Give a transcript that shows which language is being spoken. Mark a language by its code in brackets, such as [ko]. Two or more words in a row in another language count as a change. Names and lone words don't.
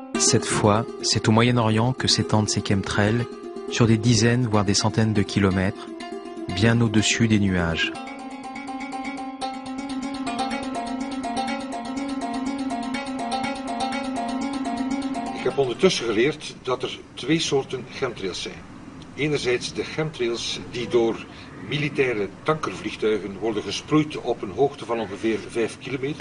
[fr] Cette fois, c'est au Moyen-Orient que s'étendent ces chemtrails, sur des dizaines voire des centaines de kilomètres, bien au-dessus des nuages. [nl] Ik heb ondertussen geleerd dat er twee soorten chemtrails zijn. Enerzijds de chemtrails die door militaire tankervliegtuigen worden gesproeid op een hoogte van ongeveer 5 kilometer.